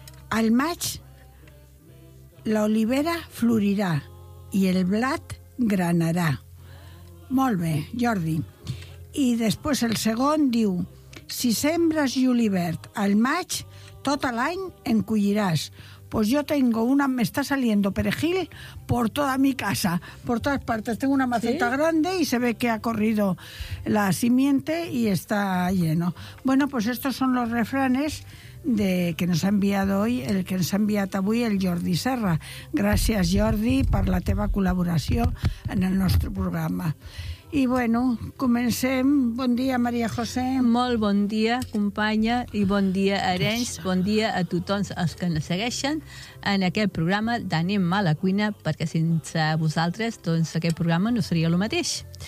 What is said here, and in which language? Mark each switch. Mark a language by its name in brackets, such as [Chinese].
[Catalan] Al maig, l'olivera florirà i el blat granarà. Molt bé, Jordi. I després el segon diu... Si sembres julivert al maig, tot l'any en colliràs. [Spanish] Pues yo tengo una, me está saliendo perejil por toda mi casa, por todas partes. Tengo una maceta grande y se ve que ha corrido la simiente y está lleno. Bueno, pues estos son los refranes de que nos ha enviado hoy, el que nos ha enviado avui, el Jordi Serra. [Catalan] Gracias, Jordi, per la teva col·laboració en el nostre programa. I, bueno, comencem. Bon dia, Maria José. Molt bon dia, companya, i bon dia, Arenys. Bon dia a tothom els que ens segueixen en aquest programa d'Anem a la cuina, perquè sense vosaltres, doncs, aquest programa no seria el mateix.